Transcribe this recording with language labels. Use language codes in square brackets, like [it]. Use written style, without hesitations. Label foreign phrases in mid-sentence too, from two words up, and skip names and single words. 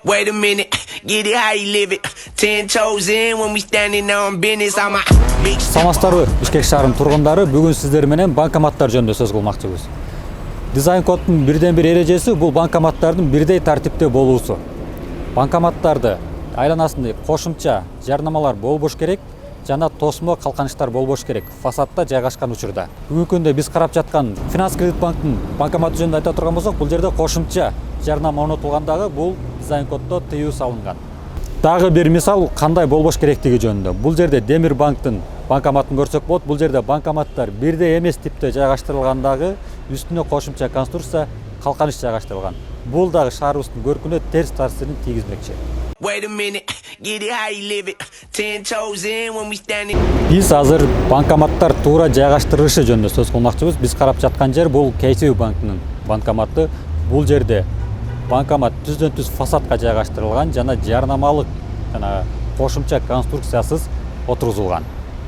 [en] Wait a minute, get it how you live it. 10 toes in when we standing on business. I'm a big [ky] Саламатсыздарбы, Бишкек шаарынын тургундары, бүгүн сиздер менен банкоматтар жөнүндө сөз кылмакчыбыз. Дизайн коддун бирден бир эрежеси бул банкоматтардын бирдей тартипте болуусу. Банкоматтарды айланасында кошумча жарнамалар болбош керек жана тосмо калканычтар болбош керек фасадта жайгашкан учурда. Бүгүнкү күндө биз карап жаткан Финанс Кредит банктын банкоматы жөнүндө айта турган болсок, бул жерде кошумча жарнама орнотулгандагы бул дизайн коддо тыюу салынган. Дагы бир мисал кандай болбош керектиги жөнүндө. Бул жерде Демир банктын банкоматын көрсөк болот. Бул жерде банкоматтар бирдей эмес типте жайгаштырылгандагы үстүнө кошумча конструкция калканыч жайгаштырылган. Бул дагы шаарыбыздын көркүнө терс таасирин тийгизмекчи. [en] Wait a minute, get it how you live it. 10 toes in when we standing. [ky] Биз азыр банкоматтар туура жайгаштырышы жөнүндө сөз кылмакчыбыз. Биз карап жаткан жер бул KCB банкынын банкоматы. Бул жерде банкомат түздөн түз фасадка жайгаштырылган жана жарнамалык жана кошумча конструкциясыз отургузулган.